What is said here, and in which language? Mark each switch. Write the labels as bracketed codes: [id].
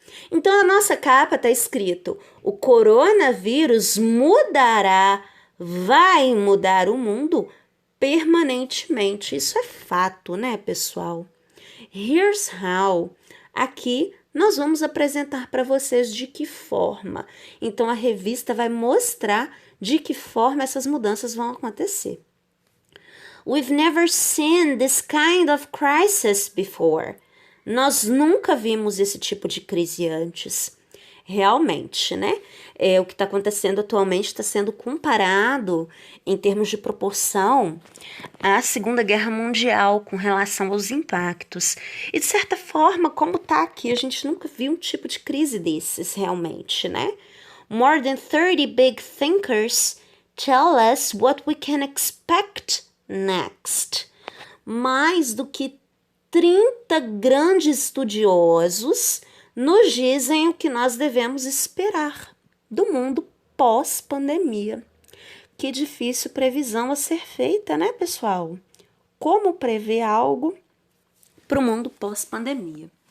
[pt] Então, a nossa capa está escrito: o coronavírus mudará, vai mudar o mundo permanentemente. Isso é fato, né, pessoal? [en] Here's how. [pt] Aqui nós vamos apresentar para vocês de que forma. Então, a revista vai mostrar de que forma essas mudanças vão acontecer. [en] We've never seen this kind of crisis before. [pt] Nós nunca vimos esse tipo de crise antes. Realmente, né? O que está acontecendo atualmente está sendo comparado, em termos de proporção, à Segunda Guerra Mundial com relação aos impactos. E, de certa forma, como está aqui, a gente nunca viu um tipo de crise desses, realmente, né? [en] More than 30 big thinkers tell us what we can expect next. [pt] Mais do que 30 grandes estudiosos nos dizem o que nós devemos esperar do mundo pós-pandemia. Que difícil previsão a ser feita, né, pessoal? Como prever algo para o mundo pós-pandemia?